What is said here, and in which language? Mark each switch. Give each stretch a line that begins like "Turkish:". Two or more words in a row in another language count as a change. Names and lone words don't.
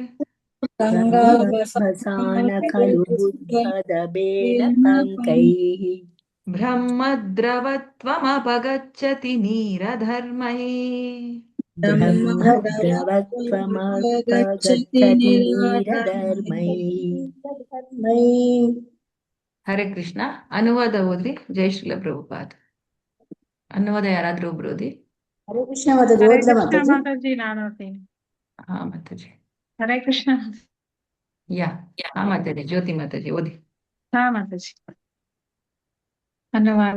Sanskrit: गङ्गाभसा न खलु बुद्धदबेन पङ्कैः. ಬ್ರಹ್ಮದ್ರವತ್ವಮಪಗಚ್ಚತಿ ನೀರಧರ್ಮೈ. ब्रह्मद्रवत्वमपगच्छति नीरधर्मैः.
Kannada: ಹರೇ ಕೃಷ್ಣ. ಅನುವಾದ ಓದ್ರಿ. ಜೈ ಶ್ರೀಲ ಪ್ರಭುಪಾದ್. ಅನುವಾದ ಯಾರಾದ್ರೂ ಒಬ್ರು ಓದಿ. ಹರೇ ಕೃಷ್ಣ ಮಾತಾಜಿ. ನಾನು ಓದ್ತೀನಿ. ಹಾ ಮಾತಾಜಿ. ಹರೇ ಕೃಷ್ಣ. ಹಾ ಮಾತಾಜಿ. ಜ್ಯೋತಿ ಮಾತಾಜಿ ಓದಿ. ಹಾ ಮಾತಾಜಿ. ಅನುವಾದ.